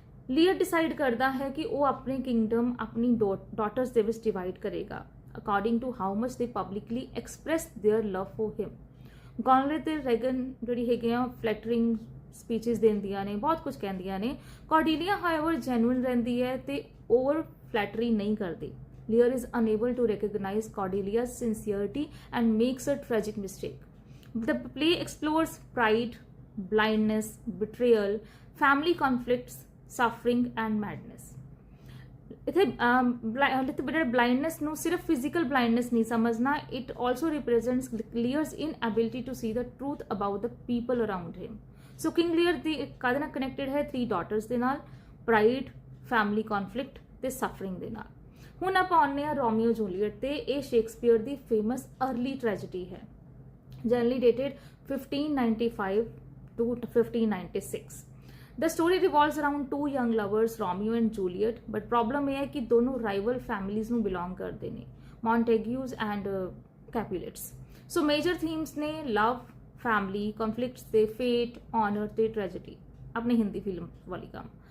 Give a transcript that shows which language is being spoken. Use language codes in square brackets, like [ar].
[pa] Lear decide ਕਰਦਾ ਹੈ ਕਿ ਉਹ ਆਪਣੇ ਕਿੰਗਡਮ ਆਪਣੀ ਡਾਟਰਸ ਦੇ ਵਿੱਚ ਡਿਵਾਈਡ ਕਰੇਗਾ [en] According to how much they publicly express their love for him. [pa] ਗੌਨਰਲ ਤੇ ਰੀਗਨ ਜਿਹੜੀ ਹੈਗੇ ਆ ਫਲੈਟਰਿੰਗ ਸਪੀਚਸ ਦਿੰਦੀਆਂ ਨੇ, ਬਹੁਤ ਕੁਝ ਕਹਿੰਦੀਆਂ ਨੇ। ਕੌਰਡੇਲੀਆ ਹਾਊਐਵਰ ਜੈਨੂਇਨ ਰਹਿੰਦੀ ਹੈ ਤੇ ਓਵਰ ਫਲੈਟਰੀ ਨਹੀਂ ਕਰਦੀ। [en] Lear is unable to recognize Cordelia's sincerity and makes a tragic mistake. The play explores pride, blindness, betrayal, family conflicts, suffering and madness. इथे blindness [pa] ਨੂੰ ਸਿਰਫ physical blindness ਨਹੀਂ ਸਮਝਣਾ, [en] it also represents Lear's inability to see the truth about the people around him. [pa] So King Lear ਦੀ ਕਾਹਦੇ ਨਾਲ connected ਹੈ? 3 daughters ਦੇ ਨਾਲ, ਪ੍ਰਾਈਡ, ਫੈਮਿਲੀ ਕਨਫਲਿਕਟ ਤੇ ਸਫਰਿੰਗ ਦੇ ਨਾਲ। ਹੁਣ ਆਪਾਂ ਆਉਂਦੇ ਹਾਂ ਰੋਮੀਓ ਜੂਲੀਅਟ ਤੇ। ਇਹ ਸ਼ੇਕਸਪੀਅਰ ਦੀ ਫੇਮਸ ਅਰਲੀ ਟ੍ਰੈਜੇਡੀ ਹੈ, generally dated 1595 to 1596। [en] The story revolves around 2 young lovers, Romeo and Juliet, but problem [pa] ਇਹ ਹੈ ਕਿ ਦੋਨੋਂ [en] rival families ਨੂੰ belong ਕਰਦੇ ਨੇ, Montagues and Capulets। So major themes ਨੇ love, family, conflicts ਤੇ fate, honor ਤੇ tragedy, [pa] ਆਪਣੀ ਹਿੰਦੀ ਫਿਲਮ ਵਾਲੀ ਕੰਮ।